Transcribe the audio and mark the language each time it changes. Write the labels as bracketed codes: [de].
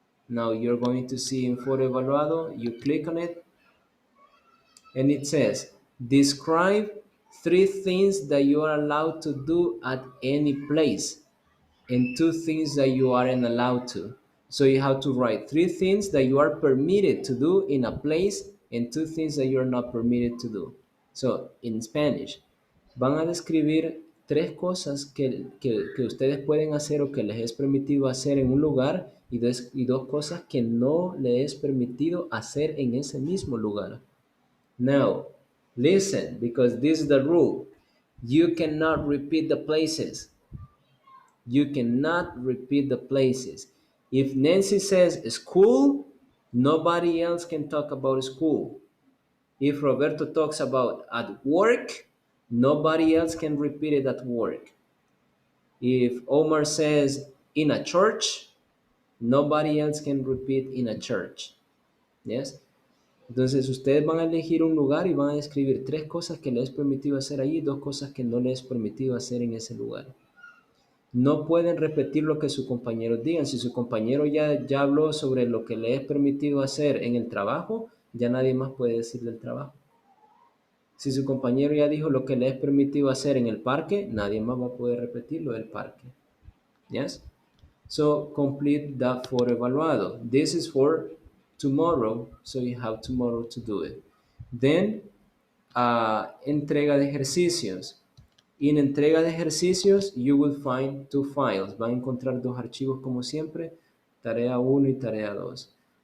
[en] Now you're going to see in Foro Evaluado, you click on it, and it says, describe 3 things that you are allowed to do at any place, and 2 things that you aren't allowed to. So you have to write 3 things that you are permitted to do in a place, and 2 things that you are not permitted to do. So, in Spanish, [es] van a describir 3 cosas que ustedes pueden hacer o que les es permitido hacer en un lugar, y 2 cosas que no les es permitido hacer en ese mismo lugar. [en] Now, listen, because this is the rule. You cannot repeat the places. You cannot repeat the places. If Nancy says school, nobody else can talk about school. If Roberto talks about at work, nobody else can repeat it at work. If Omar says in a church, nobody else can repeat in a church. Yes? [es] Entonces ustedes van a elegir un lugar y van a escribir 3 cosas que les es permitido hacer ahí y 2 cosas que no les es permitido hacer en ese lugar. No pueden repetir lo que sus compañeros digan. Si su compañero ya habló sobre lo que le es permitido hacer en el trabajo, ya nadie más puede decir del trabajo. Si su compañero ya dijo lo que le es permitido hacer en el parque, nadie más va a poder repetir lo del parque. [en] Yes? So complete that for evaluado. This is for tomorrow, so you have tomorrow to do it. Then, entrega de ejercicios. En entrega de ejercicios, you will find 2 files. [es] Van a encontrar 2 archivos como siempre, tarea 1 y tarea 2.